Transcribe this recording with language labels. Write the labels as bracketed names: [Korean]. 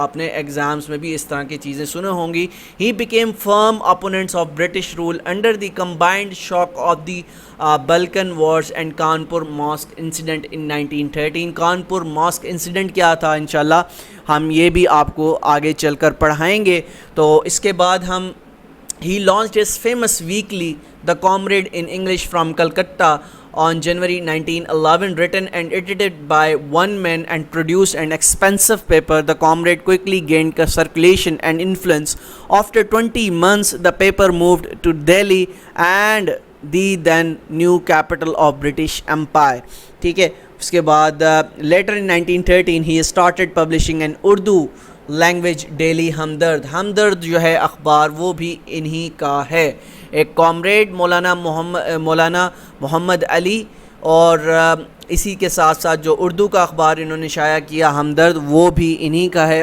[Urdu] آپ نے ایگزامز میں بھی اس طرح کی چیزیں سنے ہوں گی. [English] He became firm opponents of British rule under the combined shock of the Balkan wars and Kanpur mosque incident in 1913. [Urdu] Kanpur mask incident کیا تھا؟ انشاءاللہ ہم یہ بھی آپ کو آگے چل کر پڑھائیں گے. تو اس کے بعد ہم [English] he launched his famous weekly The Comrade in English from Calcutta on January 1911, written and edited by one man and produced an expensive paper. The Comrade quickly gained circulation and influence. After 20 months, the paper moved to Delhi and the then new capital of British Empire. [Urdu] ٹھیک ہے، اس کے بعد [English] later in 1913 he started publishing an Urdu language daily Hamdard. [Urdu] ہمدرد جو ہے اخبار وہ بھی انہی کا ہے. ایک کامریڈ مولانا محمد علی، اور اسی کے ساتھ ساتھ جو اردو کا اخبار انہوں نے شائع کیا ہمدرد وہ بھی انہی کا ہے.